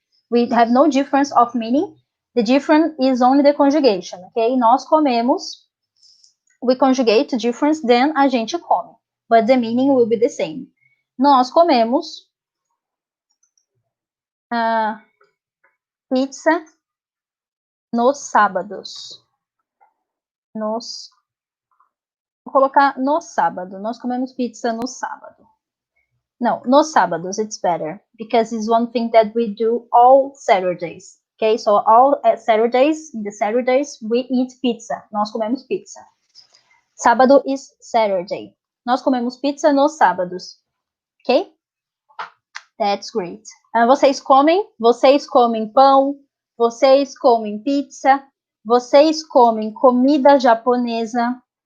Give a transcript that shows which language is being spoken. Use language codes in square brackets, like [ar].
[en] We have no difference of meaning. The difference is only the conjugation, okay? [pt] Nós comemos, [en] we conjugate the difference, then [pt] a gente come. [en] But the meaning will be the same. [pt] Nós comemos pizza nos sábados. Vou colocar no sábado. Nós comemos pizza no sábado. [en] No, [pt] nos sábados, [en] it's better. Because it's one thing that we do all Saturdays. Okay, so all Saturdays, in the Saturdays, we eat pizza. [pt] Nós comemos pizza. Sábado [en] is Saturday. [pt] Nós comemos pizza nos sábados. Ok? [en] That's great. [pt] Vocês comem pão, vocês comem pizza, vocês comem comida japonesa.